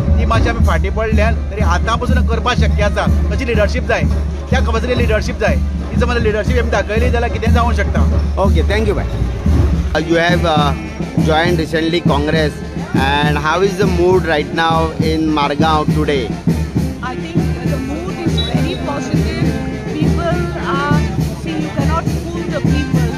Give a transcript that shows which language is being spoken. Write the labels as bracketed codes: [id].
[gom] ती मातशी आमी फाटीं पडल्यान तरी आतां पसून करपाक शक्य आसा. तशी लिडरशीप जाय, त्या खबरची लिडरशीप जाय. ती समज लिडरशीप आमी दाखयली जाल्यार कितें जावंक शकता. [en] Okay, thank you bye. You have joined recently Congress, and how is the mood right now in Margao today? I think the mood is very positive. People are, see, you cannot fool the people.